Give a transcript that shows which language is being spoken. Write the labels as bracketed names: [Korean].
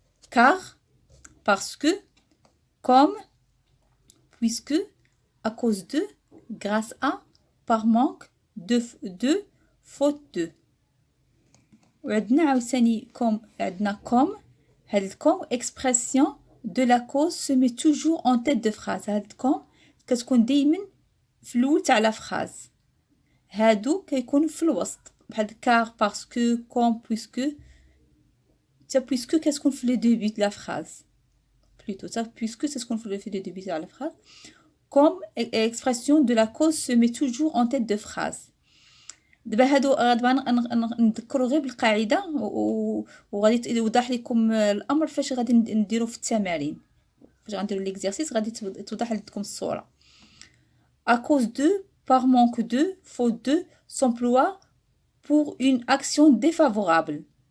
[French] Car, parce que, comme, puisque, à cause de, grâce à, par manque, de, faute de. [Arabic] وعندنا عاوتاني عندنا [French] comme [Arabic] هاد الكوم [French] expression de la cause se met toujours en tête de phrase. [Arabic] هاد الكوم كتكون دايما في الاول تاع لا فراز. هادو كيكونوا في الوسط بحال car parce que comme puisque puisque كتكون في le début de la phrase plutôt puisque تكون في le début de la phrase. [French] Comme expression de la cause se met toujours en tête de phrase. [Arabic] دابا هادو غادي نذكروا غير بالقاعده وغادي يوضح لكم الامر فاش غادي نديروا في التمارين. فاش غنديروا ليكزارسيس غادي توضح لكم الصوره. [French] À cause de, par manque de, faute de, s'emploie pour une action défavorable.